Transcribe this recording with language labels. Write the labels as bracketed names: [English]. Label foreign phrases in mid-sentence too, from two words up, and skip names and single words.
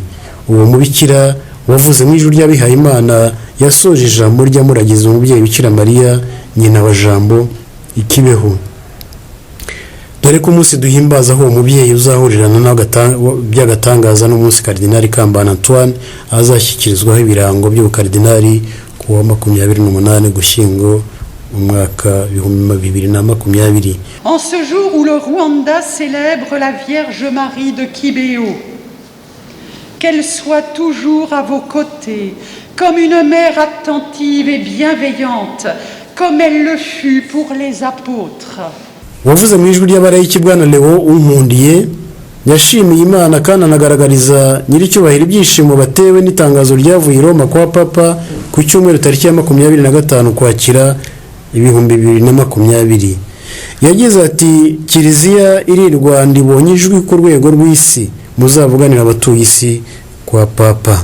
[Kinyarwanda] Uwo mubikira wavuze mu ijuru ry'abihaye Imana yasoje ijambo ry'amuragiza umubyeyi Bikira Mariya nyina wa Jambo ikibeho. Dore ko umunsi duhimbaza aho umubyeyi uzahurirana by'agatangaza n'umunsi Karidinali Kambanda Antoine azashyikirizwaho ibirango by'ubukardinali kuwa 28 Ugushyingo umwaka 2020. [French] En ce jour où le Rwanda célèbre la Vierge Marie de Kibeho, qu'elle soit toujours à vos côtés, comme une mère attentive et bienveillante, comme elle le fut pour les apôtres. [Kinyarwanda] Wavuze mu ijwi ry'abarayiki Bwana Leo Unkundiye yashimiye Imana kandi anagaragariza nyiri cyubahiro ibyishimo batewe n'itangazo ryavuye i Roma kwa Papa ku cyumweru tariki ya 25 Ukwakira 2020. Yagize ati Kiliziya iri Rwanda ibonye ijwi ku rwego rw'isi, muzavuganira abatuye isi kwa Papa.